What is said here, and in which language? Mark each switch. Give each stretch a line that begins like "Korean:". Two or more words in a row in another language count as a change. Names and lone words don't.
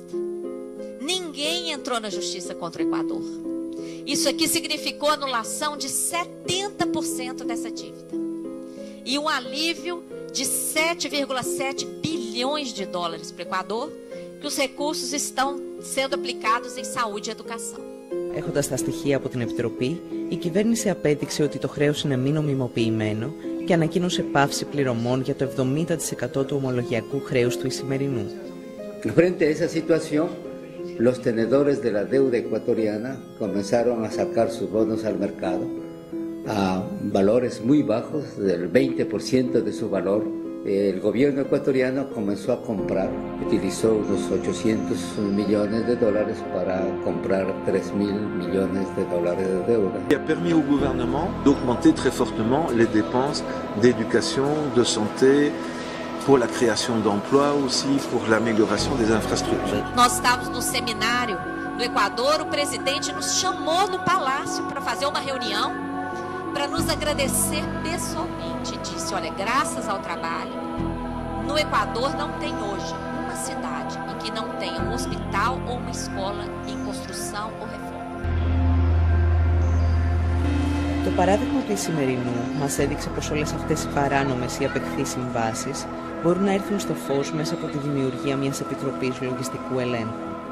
Portuguese: Ninguém entrou na justiça contra o Equador. Isso aqui significou anulação de 70% dessa dívida. E um alívio de 7,7 bilhões de dólares para o Equador, que os recursos estão sendo aplicados em saúde e educação.
Greek: Έχοντας τα στοιχεία από την Επιτροπή, η κυβέρνηση απέδειξε ότι το χρέος είναι μη νομιμοποιημένο και ανακοίνωσε πάυση πληρωμών για το 70% του ομολογιακού χρέους του Ισημερινού.
Spanish: Frente a esa situación, los tenedores de la deuda ecuatoriana comenzaron a sacar sus bonos al mercado a valores muy bajos, del 20% de su valor. El gobierno ecuatoriano comenzó a comprar, utilizó unos 800 millones de dólares para comprar 3.000 millones de dólares de deuda.
French: Qui a permis au gouvernement d'augmenter très fortement les dépenses d'éducation, de santé, pour la création d'emplois aussi, pour l'amélioration des infrastructures.
Portuguese: Nós estávamos no seminário do Equador, o presidente nos chamou no palácio para fazer uma reunião, para nos agradecer pessoalmente. Disse, olha, graças ao trabalho, no Equador não tem hoje uma cidade em que não tenha um hospital ou uma escola em construção ou reforma.
Greek: Το παράδειγμα του Ισημερινού μας έδειξε πως όλες αυτές οι παράνομες ή απεχθείς συμβάσεις μπορούν να έρθουν στο φως μέσα από τη δημιουργία μιας επιτροπής λογιστικού ελέγχου.